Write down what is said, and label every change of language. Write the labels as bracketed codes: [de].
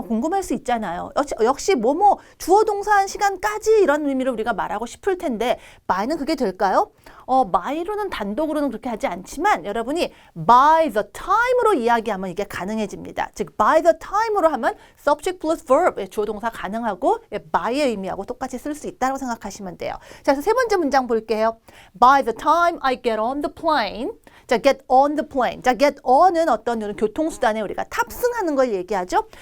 [ko] 궁금할 수 있잖아요. 역시 뭐뭐 주어 동사 한 시간까지 이런 의미로 우리가 말하고 싶을 텐데 by는 그게 될까요? by로는 단독으로는 그렇게 하지 않지만 여러분이 by the time으로 이야기하면 이게 가능해집니다. 즉 by the time으로 하면 [en] subject plus verb [ko] 주어 동사 가능하고 by의 의미하고 똑같이 쓸 수 있다고 생각하시면 돼요. 자, 그래서 세 번째 문장 볼게요. [en] By the time I get on the plane. [ko] 자, [en] get on the plane. [ko] 자, get on은 어떤 이런 교통수단에 우리가 탑승하는 걸 얘기하죠.